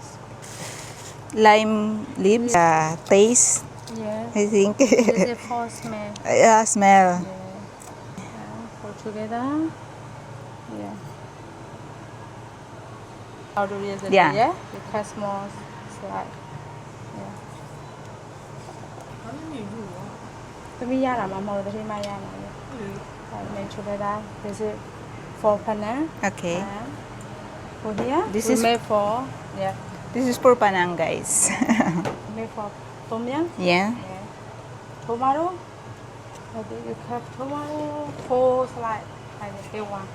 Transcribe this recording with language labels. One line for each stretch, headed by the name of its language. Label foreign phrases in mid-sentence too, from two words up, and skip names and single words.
English: lime leaves. Taste, Yeah. I think. This is for smell. Yeah, smell. Put together. Yeah. How do you do it? Yeah. Yeah. You cut small slice. Yeah.
Burmese: တမီးရတာမှမဟုတ်ဘူးတတိမရမှာလေ
English: make together. This is for panang. Okay. For here. This we is- made for yeah. This is for panang, guys. Made for tom yum. Yeah. Yeah. Tomato. Okay, you cut tomato 4 slice like the big one.